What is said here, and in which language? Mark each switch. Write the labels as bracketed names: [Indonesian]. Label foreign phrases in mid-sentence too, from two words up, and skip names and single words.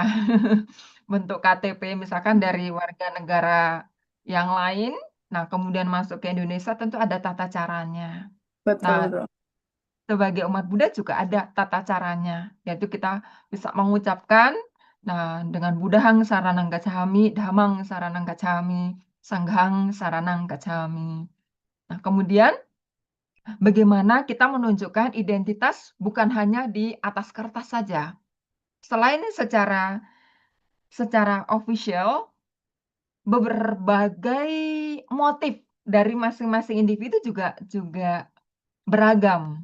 [Indonesian] Bentuk KTP misalkan dari warga negara yang lain, nah kemudian masuk ke Indonesia tentu ada tata caranya. Betul, Nah, betul. sebagai umat Buddha juga ada tata caranya, yaitu kita bisa mengucapkan, nah dengan [Pali] Buddhang saranang gacchami, Dhammang saranang gacchami, Sanghang saranang gacchami. [Indonesian] Nah, kemudian bagaimana kita menunjukkan identitas bukan hanya di atas kertas saja. Selain secara official, berbagai motif dari masing-masing individu juga beragam.